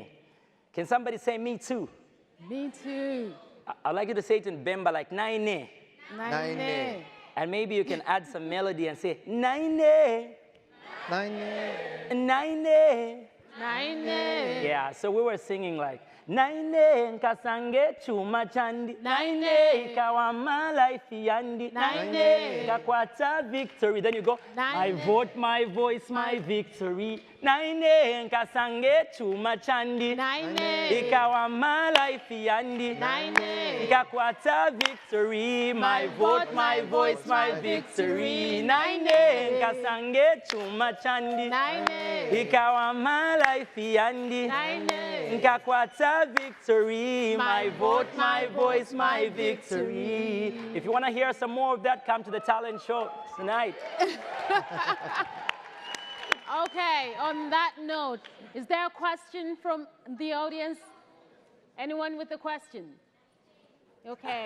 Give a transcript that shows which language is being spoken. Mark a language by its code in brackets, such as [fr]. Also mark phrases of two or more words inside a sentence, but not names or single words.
[en] Can somebody say Me Too? Me too. I'd like you to say it in Bwembya like Naine. Naine. And maybe you can add some melody and say Naine. Naine. Naine. Naine. Yeah, so we were singing like [bem] Naine nkasange chuma chandi. Naine ikawama life yandi. Naine ikakwata victory. [en] Then you go, my vote, my voice, my victory. [bem] Naine nkasange chuma chandi. Naine ikawama life yandi. Naine ikakwata victory. [en] My vote, my voice, my victory. [bem] Naine nkasange chuma chandi. Naine ikawama life yandi. Naine [en] nkakwata victory, my vote, my voice, my victory. If you want to hear some more of that, come to the talent show tonight. Okay, on that note, is there a question from the audience? Anyone with a question? Okay.